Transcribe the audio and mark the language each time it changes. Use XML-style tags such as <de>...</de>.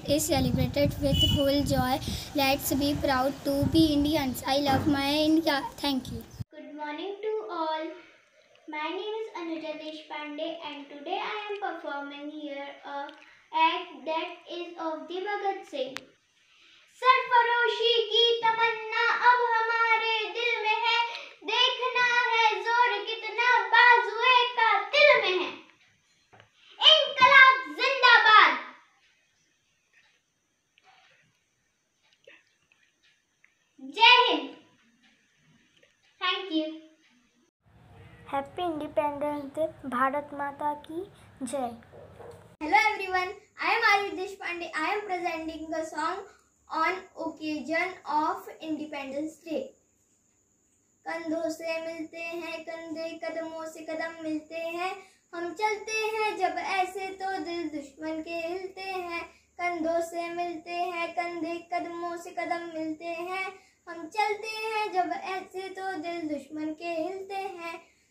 <en>It is celebrated with full joy. Let's be proud to be Indians. I love my India. Thank you. Good morning to all. My name is Anuja Deshpande and today I am performing here a act that is of the Bhagat Singh.</en> <hi>सरफरोशी की तमन्ना अब हमारे दिल में है, देखना है जोर कितना बाजुए का दिल में है। इंकलाब जिंदाबाद। जय Hind. Thank you.</hi> <en>Happy independence day.</en> <hi>Bharat माता की जय।</hi> <en>Hello everyone, I am Ayush Deshpande. I am presenting a song on occasion of Independence Day.</en> <hi>कंधों से मिलते हैं कंधे, कदमों से कदम मिलते हैं, हम चलते हैं जब ऐसे तो दिल दुश्मन के हिलते हैं। कंधों से मिलते हैं कंधे, कदमों से कदम मिलते हैं, हम चलते हैं जब ऐसे तो दिल दुश्मन के हिलते हैं।</hi>